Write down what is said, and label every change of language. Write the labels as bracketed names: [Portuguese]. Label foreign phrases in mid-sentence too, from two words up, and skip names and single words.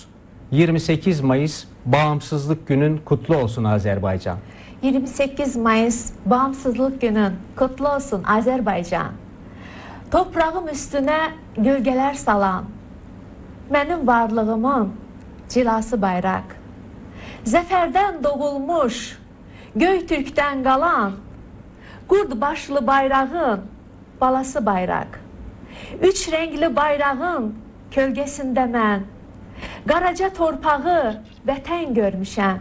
[Turkish] 28 Mayıs Bağımsızlık Günün kutlu olsun Azerbaycan. 28 Mayıs Bağımsızlık Günün kutlu olsun Azerbaycan. Toprağım üstüne gölgeler salan, benim varlığımın cilası bayrak. [Azerbaijani] Zəfərdən doğulmuş, Göytürk'ten qalan, qurd başlı bayrağın balası bayrak. Üç renkli bayrağın kölgesinde mən, qaraca torpağı vətən görmüşəm.